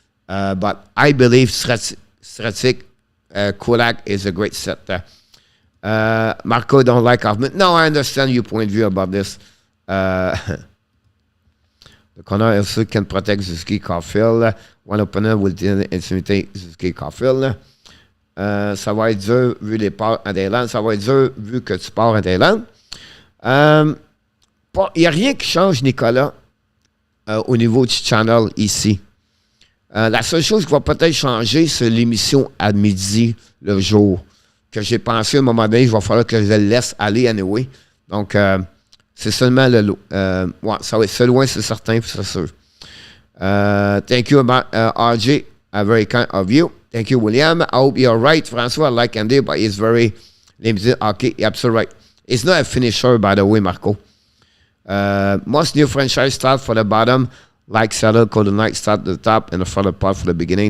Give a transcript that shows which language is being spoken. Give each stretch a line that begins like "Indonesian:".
English: But I believe Sretic, Kulak is a great set there. Marco don't like Hoffman. No, I understand your point of view about this. The corner also can protect Suzuki Caulfield. One opponent will intimider Suzuki Caulfield.
French: Ça va être dur vu les parts en Thaïlande. Ça va être dur vu que tu pars en Thaïlande. Il n'y a rien qui change, Nicolas, au niveau du channel ici. La seule chose qui va peut-être changer, c'est l'émission à midi le jour. Que j'ai pensé à un moment donné, il va falloir que je le laisse aller anyway. Donc, c'est seulement le lot. Ouais, ça va être loin, c'est certain, c'est sûr.
English: Thank you, RJ. Very kind of you. Thank you, William. I hope you're right, François. I like Andy, but he's very limited. Okay, you're absolutely right. He's not a finisher, by the way, Marco. Most new franchise start for the bottom, like Seattle, Golden Knights start at the top and the front part for the beginning.